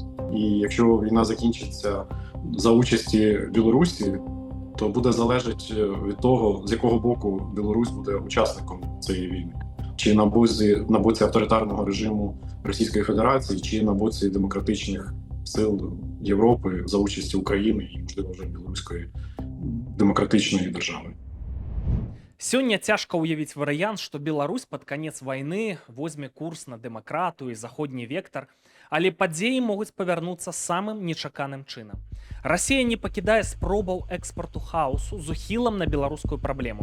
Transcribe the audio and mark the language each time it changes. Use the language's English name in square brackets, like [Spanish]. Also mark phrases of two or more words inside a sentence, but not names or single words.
[Ukrainian] І якщо війна закінчиться за участі Білорусі, то буде залежати від того, з якого боку Білорусь буде учасником цієї війни. Чи на боці авторитарного режиму Російської Федерації, чи на боці демократичних сил Європи за участі України і, можливо, вже білоруської демократичної держави. [Belarusian] Сёння цяжка ўявіць варыянт, што Беларусь пад канец вайны возьме курс на дэмакратыю і заходні вектар, але падзеі могуць павярнуцца самым нечаканым чынам. Расія не пакідае спробаў экспарту хаосу з ухілам на беларускую праблему.